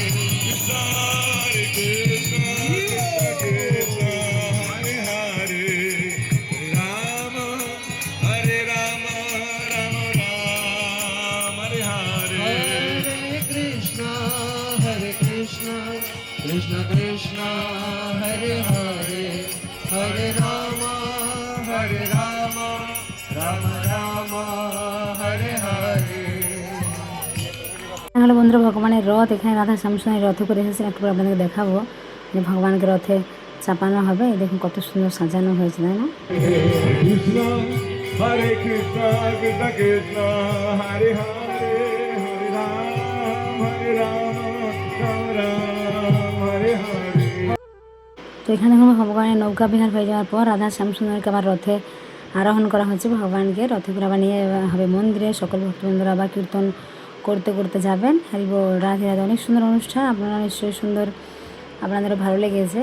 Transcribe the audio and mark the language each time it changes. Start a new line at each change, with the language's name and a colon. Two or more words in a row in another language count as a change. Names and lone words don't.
Sanskrit: Hare Krishna Krishna Hare Hare Rama Hare Rama Rama Rama Hare Hare Hare Krishna, Krishna Krishna, Hare Hare, Hare Rama, Rama Rama, Hare Hare.
Bangla: হলো বন্ধুরা ভগবানের রথ, এখানে রাধা শ্যামসুন্দর রথ করে এসেছেন, একটু পরে আপনাদেরকে দেখাবো যে ভগবানকে রথে চাপানো হবে। এই দেখুন কত সুন্দর সাজানো হয়েছে, তাই না?
Sanskrit: Krishna Hare Krishna Krishna Krishna Hare Hare Hare Rama Rama Rama Hare Hare
Bangla: তো এখানে দেখুন ভগবানের নৌকা বিহার হয়ে যাওয়ার পর রাধা শ্যামসুন্দরকে আবার রথে আরোহণ করা হচ্ছে। ভগবানকে রথে করে আবার নিয়ে হবে মন্দিরে। সকল ভক্তবৃন্দরা আবার কীর্তন করতে করতে যাবেন। হরি বল, রাধে রাধে। অনেক সুন্দর অনুষ্ঠান, আপনারা নিশ্চয়ই সুন্দর, আপনাদেরও ভালো লেগেছে।